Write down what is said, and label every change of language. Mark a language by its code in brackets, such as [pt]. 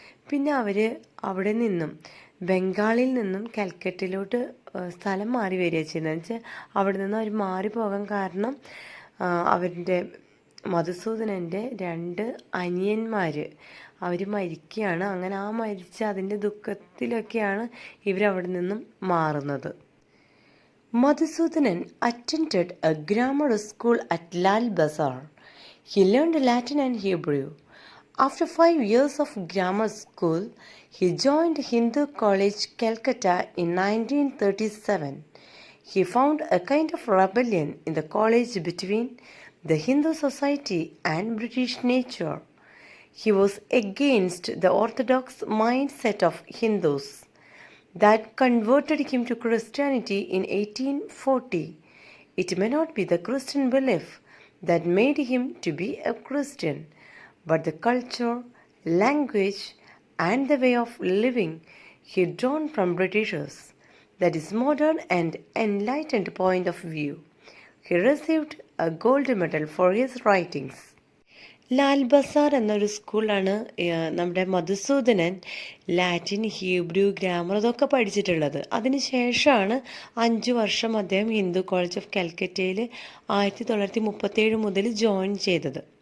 [ml] പിന്നെ അവർ അവിടെ നിന്നും ബംഗാളിൽ നിന്നും കൽക്കട്ടയിലോട്ട് സ്ഥലം മാറി വരിക ചെയ്യുന്നത്. വെച്ചാൽ അവിടെ നിന്ന് അവർ മാറിപ്പോകാൻ കാരണം അവരുടെ മധുസൂദനൻ്റെ 2 അനിയന്മാർ അവർ മരിക്കുകയാണ്. അങ്ങനെ ആ മരിച്ച അതിൻ്റെ ദുഃഖത്തിലൊക്കെയാണ് ഇവരവിടെ നിന്നും മാറുന്നത്. [en] Madhusudanan attended a grammar school at Lal Bazar. He learned Latin and Hebrew. After 5 years of grammar school, he joined Hindu College, Calcutta in 1937. He found a kind of rebellion in the college between the Hindu society and British nature. He was against the orthodox mindset of Hindus that converted him to Christianity in 1840. It may not be the Christian belief that made him to be a Christian, but the culture, language, and the way of living he drawn from Britishers. That is modern and enlightened point of view. He received a gold medal for his writings. [ml] Lal Bazar എന്നൊരു സ്കൂളാണ് നമ്മുടെ Madhusoodanan Latin, Hebrew, grammar ഇതൊക്കെ പഠിച്ചിട്ടുള്ളത്. അതിനുശേഷമാണ് 5 വർഷം അദ്ദേഹം Hindu college of കാൽക്കറ്റയിൽ 1937 മുതൽ join ചെയ്തത്.